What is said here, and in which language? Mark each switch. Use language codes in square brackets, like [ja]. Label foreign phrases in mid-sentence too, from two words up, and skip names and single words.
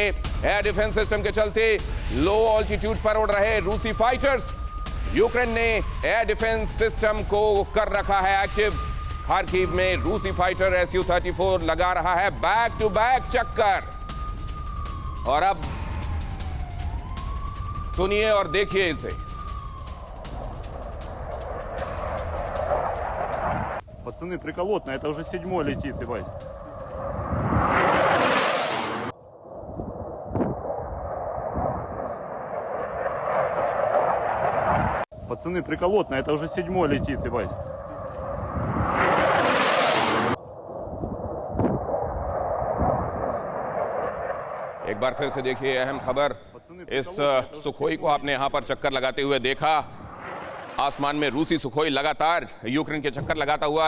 [en] air defence system [hi] के चलते [en] low altitude [hi] पर उड़ रहे रूसी फाइटर्स। यूक्रेन ने [en] air defence system [hi] को कर रखा है एक्टिव। खार्किव में रूसी फाइटर Su-34 लगा रहा है [en] back to back [hi] चक्कर। और अब सुनिए और देखिए इसे। [ru] Пацаны, приколотно, это уже 7-й летит, ебать. Пацаны, приколотно, это уже 7-й летит, ебать. [hi] एक बार फिर से देखिए अहम खबर। इस सुखोई को आपने यहां पर चक्कर लगाते हुए देखा। आसमान में रूसी सुखोई लगातार यूक्रेन के चक्कर लगाता हुआ।